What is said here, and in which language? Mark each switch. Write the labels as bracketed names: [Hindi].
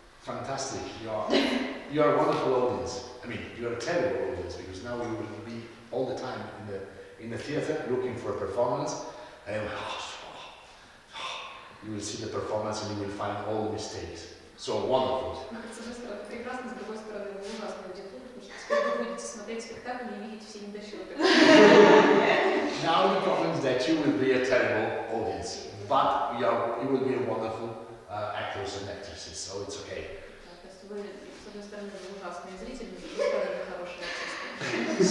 [English] Fantastic. You are a wonderful audience. I mean, you are a terrible audience because now you will be all the time in the theater looking for a performance, and you will see the performance and you will find all the mistakes. So wonderful. [Russian] С одной стороны, прекрасно, с другой стороны, вы ужасная аудитория, потому что теперь вы будете смотреть спектакль и видите все недочеты. [English] Now the problem is that you will be a terrible audience, but you will be a wonderful actors and actresses, so it's okay. [Russian] То есть вы, с одной стороны, вы ужасные зрители, с другой стороны, хорошие артисты.